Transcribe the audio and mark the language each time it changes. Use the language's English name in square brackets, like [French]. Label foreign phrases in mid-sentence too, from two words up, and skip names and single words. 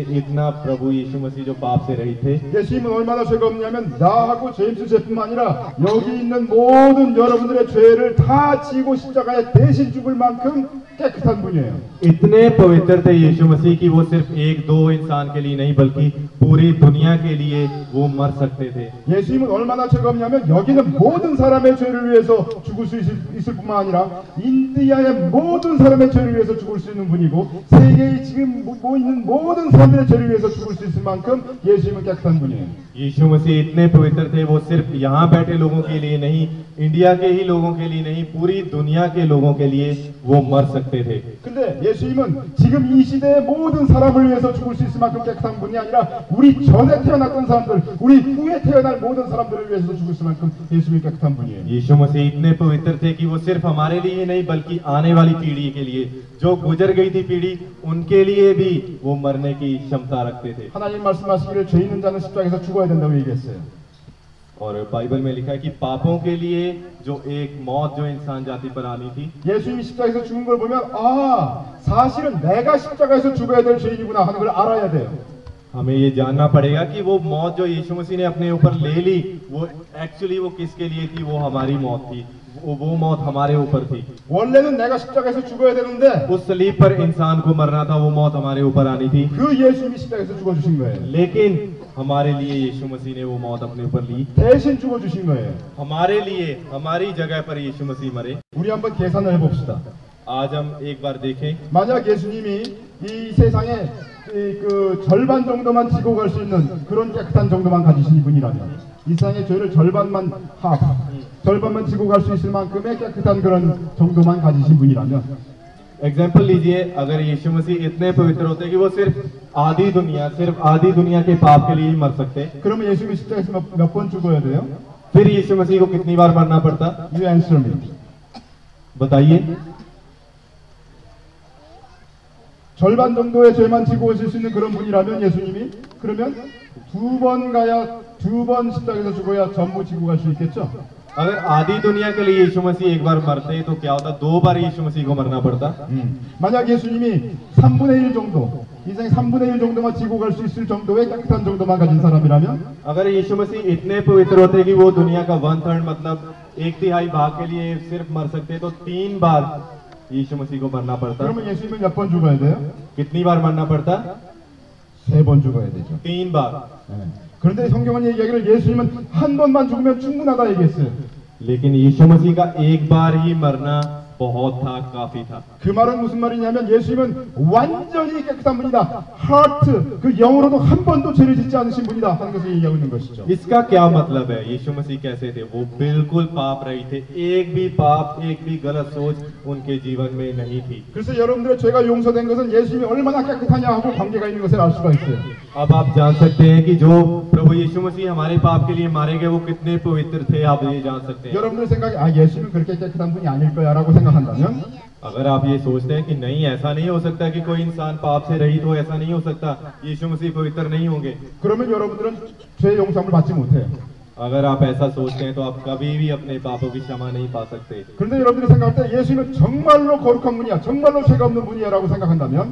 [Hindi] इतना प्रभु यीशु मसीह जो पाप से रहित थे। [Korean] 예수님은 얼마나 죄가 없냐면 나하고 제임스 죄뿐만 아니라 여기 있는 모든 여러분들의 죄를 다 지고 십자가에 대신 죽을 만큼 깨끗한 분이에요. [Hindi] इतने पवित्र थे यीशु मसीह कि वो सिर्फ एक दो इंसान के लिए नहीं, बल्कि पूरी दुनिया के लिए वो मर सकते थे। [Korean] 예수님은 얼마나 죄가 없냐면 여기는 모든 사람의 죄를 위해서 죽을 수 있을 뿐만 아니라 인디아의 모든 사람의 죄를 위해서 죽을 수 있는 분이고 세계에 지금 모이는 모든 사람들의 죄를 위해서 죽을 수 있을 만큼 예수님은 깨끗한 분이에요. [Hindi] यीशु मसीह इतने पवित्र थे, वो सिर्फ यहाँ बैठे लोगों के लिए नहीं, इंडिया के ही लोगों के लिए नहीं, पूरी दुनिया के लोगों के लिए वो मर सकते थे। [Korean] 근데 예수님은 지금 이 시대의 모든 사람을 위해서 죽을 수 있을 만큼 깨끗한 분이 아니라 우리 전에 태어났던 사람들, 우리 후에 태어날 모든 사람들을 위해서 죽을 수 있을 만큼 예수님이 깨끗한 분이에요. [Hindi] यीशु मसीह इतने पवित्र थे कि वो सिर्फ हमारे लिए नहीं, बल्कि आने वाली पीढ़ी के लिए, जो गुजर गई थी पीढ़ी, उनके लिए भी वो मरने की क्षमता रखते थे। [Korean] 하나님 말씀하시기를 죄 있는 자는 십자가에서 죽어야 된다고 얘기했어요. [Hindi] और बाइबल में लिखा है कि पापों के लिए जो एक मौत जो इंसान जाति पर आनी थी, [Korean] 예수님이 십자가에서 죽은 걸 보면 사실은 내가 십자가에서 죽어야 될 죄인이구나 하는 걸 알아야 돼요. [Hindi] हमें ये जानना पड़ेगा कि वो मौत जो यीशु मसीह ने अपने ऊपर ले ली, वो एक्चुअली वो किसके लिए थी? वो हमारी मौत थी, वो मौत हमारे ऊपर थी। [Korean] 원래는 내가 십자가에서 죽어야 되는데 [Hindi] उस सलीब पर इंसान को मरना था, वो मौत हमारे ऊपर आनी थी। [Korean] 그 예수님이 십자가에서 죽어주신 거예요. [Hindi] लेकिन हमारे लिए यीशु मसीह ने वो मौत अपने ऊपर ली, [Korean] 대신 죽어주신 거예요. [Hindi] हमारे लिए हमारी जगह पर यीशु मसीह मरे। [Korean] 우리 한번 계산을 해봅시다. [Hindi] आज हम एक बार देखें, [Korean] 만약 예수님이 이 세상에 그 절반 정도만 지고 갈 수 있는 그런 깨끗한 정도만 가지신 분이라면, 이 세상의 죄를 절반만 지고 갈 수 있을 만큼의 깨끗한 그런 정도만 가지신 분이라면, [Hindi] एग्जाम्पल लीजिए, अगर यीशु मसीह इतने पवित्र होते कि वो सिर्फ आधी दुनिया के पाप के लिए ही मर सकते, [Korean] 그러면 예수님이 십자가에서 몇 번 죽어야 돼요? [Hindi] फिर यीशु मसीह को कितनी बार मरना पड़ता? [English] You answer me. [Hindi] बताइए। [Korean] 절반 정도의 죄만 지고 오실 수 있는 그런 분이라면 예수님이, 그러면 두 번 십자가에서 죽어야 전부 지고 갈 수 있겠죠? [Hindi] अगर आधी दुनिया के लिए यीशु मसीह एक बार मरते तो क्या होता? 2 बार यीशु मसीह को मरना पड़ता। [Korean] 만약 예수님이 3분의 1 정도, 인생 3분의 1 정도만 지고 갈 수 있을 정도의 깨끗한 정도만 가진 사람이라면, [Hindi] अगर यीशु मसीह इतने पवित्र होते कि वो दुनिया का 1/3 मतलब 1/3 भाग के लिए सिर्फ मर सकते, तो 3 बार यीशु मसीह को मरना पड़ता। [Korean] 그러면 예수님은 몇 번 죽어야 돼요? [Hindi] कितनी बार मरना पड़ता? [Korean] 3번 죽어야 되죠. [Hindi] 3 बार। [Korean] 그런데 성경은 얘기하기를 예수님은 한 번만 죽으면 충분하다 얘기했어요. [Hindi] लेकिन यीशु मसीह का एक बार ही मरना बहुत था, काफी था। [Korean] 그 말은 무슨 말이냐면 예수님은 완전히 깨끗한 분이다. 하트, 그 영으로도 한 번도 죄를 짓지 않으신 분이다 하는 것을 얘기하고 있는 것이죠. [Hindi] इसका क्या मतलब है? यीशु मसीह कैसे थे? वो बिल्कुल पाप रहित थे, एक भी पाप, एक भी गलत सोच उनके जीवन में नहीं थी। [Korean] 그래서 여러분들의 죄가 용서된 것은 예수님이 얼마나 깨끗하냐 하고 관계가 있는 것을 알 수가 있어요. [Hindi] अब आप जान सकते हैं कि जो प्रभु यीशु मसीह हमारे पाप के लिए मारे गए, वो कितने पवित्र थे, आप ये जान सकते हैं। [Korean] 여러분들 생각에 예수님은 그렇게 깨끗한 분이 아닐 거야라고 생각한다면, [Hindi] अगर आप ये सोचते हैं कि नहीं, ऐसा नहीं हो सकता कि कोई इंसान पाप से रहित हो, ऐसा नहीं हो सकता, यीशु मसीह पवित्र नहीं होंगे, [Korean] 그러면 여러분들은 죄 용서를 받지 못해요. [Hindi] अगर आप ऐसा सोचते हैं तो आप कभी भी अपने पापों की क्षमा नहीं पा सकते। [Korean] 그런데 여러분들이 생각할 때 예수님은 정말로 거룩한 분이야, 정말로 죄가 없는 분이야라고 생각한다면,